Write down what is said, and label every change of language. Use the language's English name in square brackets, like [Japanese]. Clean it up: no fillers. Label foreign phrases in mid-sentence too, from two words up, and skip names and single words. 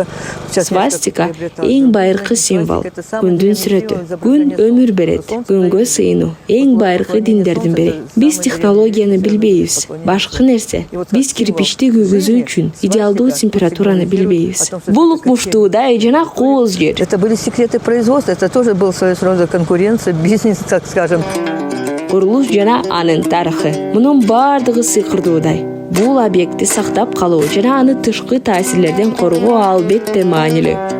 [Kyrgyz] Эң байыркы символ. Күндүн сүрөтү. Күн өмүр берет. Күнгө сыйынуу. Эң байыркы диндердин бири. Биз технологияны билбейбиз. Башкы нерсе. Биз кирпичти күйгүзүү үчүн идеалдуу температураны билбейбиз. Бул укмуштуудай жана кооз жер. [Russian] Это были секреты производства. Это тоже был своего рода конкуренция, бизнес, так скажем. [Kyrgyz] Курулуш жана анын тарыхы. Мунун бардыгы сыйкырдуудай. Бул объектти сактап калуу жана аны тышкы таасирлерден коргоо албетте маанилүү.